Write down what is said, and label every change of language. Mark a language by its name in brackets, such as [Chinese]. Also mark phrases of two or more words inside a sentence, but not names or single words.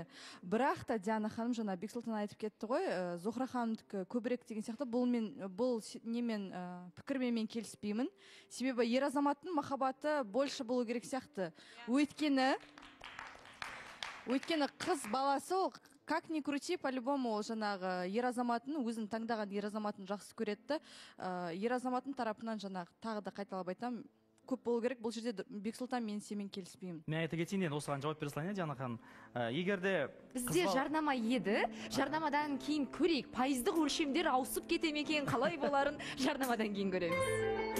[Kazakh] Бірақ та Диана ханым жаңа Бексұлтан айтып кетті ғой, Зухра ханымдікі көбірек деген сияқты, бұл немен пікірмен мен келіспеймін. Себебі ер азаматтың махаббаты больше болу керек сияқты. Өйткені қыз баласы ол [Russian] как ни крути, [Kazakh] по-любому ол жаңағы ер азаматын, өзін таңдаған ер азаматын жақсы көреді. Ер азаматтың тарапынан жаңағы тағы да қайталап айтамын, көп болу керек. Бұл жерде Бексұлтан мен сенімен келіспеймін. Мен айта кетейін, енді осыған жауап бере салайын, Диана ханым. Егерде бізде жарнама еді, жарнамадан кейін көрейік, пайыздық өлшемдер ауысып кете ме екен, қалай боларын жарнамадан кейін көреміз.